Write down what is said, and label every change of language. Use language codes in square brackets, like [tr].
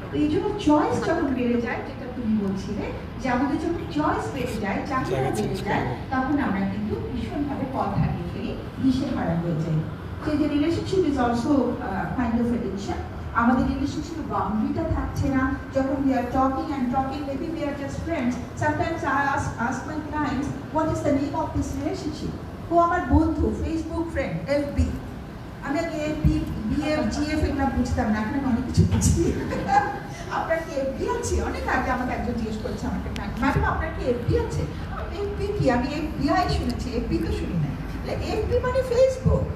[bn] এই জন্য চয়েস যখন বেড়ে যায়, যেটা তুমি বলছিলে যে আমাদের যখন চয়েস বেড়ে যায়, চাহিদা বেড়ে যায়, তখন আমরা কিন্তু ভীষণভাবে পথ হারিয়ে ফেলি, দিশেহারা হয়ে যাই। সেই যে [en] Relationship is also kind of addiction. [bn] আমাদের রিলেশনশিপে বাউন্ডারিটা থাকছে না। [en] যখন we are talking, maybe we are just friends. Sometimes I ask my clients, what is the name of this relationship? [bn] ও আমার বন্ধু, ফেসবুক ফ্রেন্ড, FB। আমি আগে FB, BF, GF এগুলো বুঝতাম না, এখন অনেক কিছু বুঝি। আপনার কি FB আছে? অনেক আগে আমাকে একজন জিজ্ঞেস করছে আমাকে, ম্যাডাম আপনার কি FB আছে? FB কি? আমি FBI শুনেছি, FB তো শুনি না। FB মানে ফেসবুক।